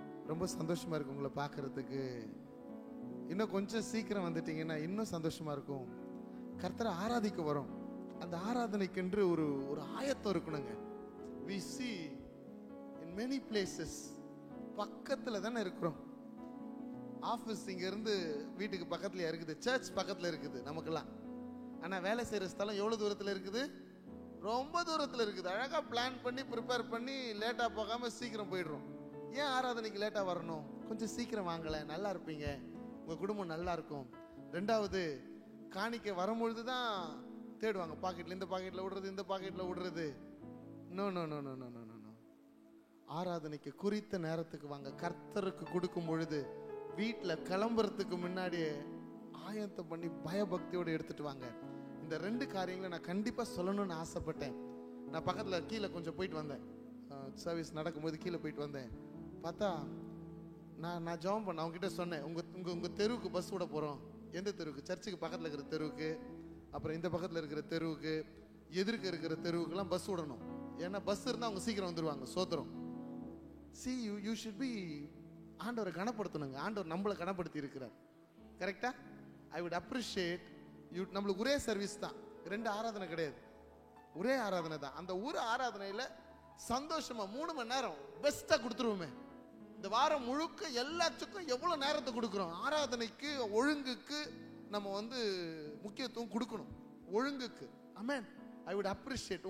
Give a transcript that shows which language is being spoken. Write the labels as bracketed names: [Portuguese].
[Tamil] ரொம்ப சந்தோஷமா இருக்கு உங்களை பார்க்கறதுக்கு. இன்னும் கொஞ்சம் சீக்கிரம் வந்துட்டீங்கன்னா இன்னும் சந்தோஷமா இருக்கும். கர்த்தரை ஆராதிக்க வரும். அந்த ஆராதனைக்கென்று ஒரு ஆயத்தம் இருக்கணுங்க. [English] We see in many places [Tamil] பக்கத்துல தானே இருக்கிறோம். ஆஃபீஸ் இங்க இருந்து வீட்டுக்கு பக்கத்துல இருக்குது, சர்ச் பக்கத்துல இருக்குது நமக்கெல்லாம். ஆனா வேலை செய்யற ஸ்தலம் எவ்வளவு தூரத்துல இருக்குது? ரொம்ப தூரத்துல இருக்குது. அழகா பிளான் பண்ணி ப்ரிப்பேர் பண்ணி லேட்டா போகாம சீக்கிரம் போயிடுறோம். ஏன் ஆராதனைக்கு லேட்டா வரணும்? கொஞ்சம் சீக்கிரம் வாங்கல, நல்லா இருப்பீங்க, உங்க குடும்பம் நல்லா இருக்கும். ரெண்டாவது, காணிக்க வரும்பொழுதுதான் தேடுவாங்க, பாக்கெட்ல இந்த பாக்கெட்ல விடுறது, இந்த பாக்கெட்ல விடுறது. [English] No no no no no no no. [Tamil] ஆராதனைக்கு குறித்த நேரத்துக்கு வாங்க. கர்த்தருக்கு கொடுக்கும் பொழுது வீட்டில் கிளம்புறதுக்கு முன்னாடியே ஆயத்தம் பண்ணி பயபக்தியோடு எடுத்துட்டு வாங்க. இந்த ரெண்டு காரியங்களை நான் கண்டிப்பாக சொல்லணும்னு ஆசைப்பட்டேன். நான் பக்கத்தில் கீழே கொஞ்சம் போயிட்டு வந்தேன், சர்வீஸ் நடக்கும்போது கீழே போயிட்டு வந்தேன். பார்த்தா நான் ஜெபம் பண்ண அவங்ககிட்ட சொன்னேன், உங்கள் தெருவுக்கு பஸ் விட போகிறோம். எந்த தெருவுக்கு? சர்ச்சுக்கு பக்கத்தில் இருக்கிற தெருவுக்கு, அப்புறம் இந்த பக்கத்தில் இருக்கிற தெருவுக்கு, எதிர்க்க இருக்கிற தெருவுக்குலாம் பஸ் விடணும். ஏன்னா பஸ் இருந்தால் அவங்க சீக்கிரம் வந்துடுவாங்க. சோத்திரம். [English] See, you should be, [Tamil] ஆண்டவரை கனப்படுத்தணுங்க. ஆண்டவர் நம்மளை கனப்படுத்தி இருக்கிறார். கரெக்டா? [English] I would appreciate you. [Tamil] நம்மளுக்கு ஒரே சர்வீஸ் தான், ரெண்டு ஆராதனை கிடையாது, ஒரே ஆராதனை தான். அந்த ஒரு ஆராதனையில் சந்தோஷமா 3 மணி நேரம் பெஸ்ட்டாக கொடுத்துருவோமே. இந்த வாரம் முழுக்க எல்லாத்துக்கும் எவ்வளோ நேரத்தை கொடுக்குறோம்? ஆராதனைக்கு, ஒழுங்குக்கு நம்ம முக்கியத்துவம் கொடுக்கணும், ஒழுங்குக்கு. ஆமென். [English] I would appreciate.